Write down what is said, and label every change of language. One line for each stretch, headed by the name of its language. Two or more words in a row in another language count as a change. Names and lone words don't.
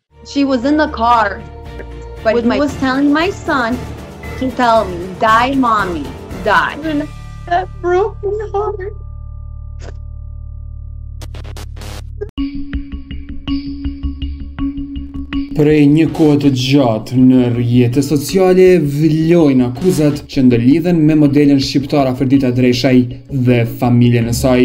English: She was in the car, but he was telling my son to tell me, die, mommy, die. And that broke my heart.
Albanian: Prej një kohë të gjatë në rrjetet sociale villojnë akuzat që ndërlidhen me modelin shqiptar Afërdita Dreshajt dhe familjen e saj.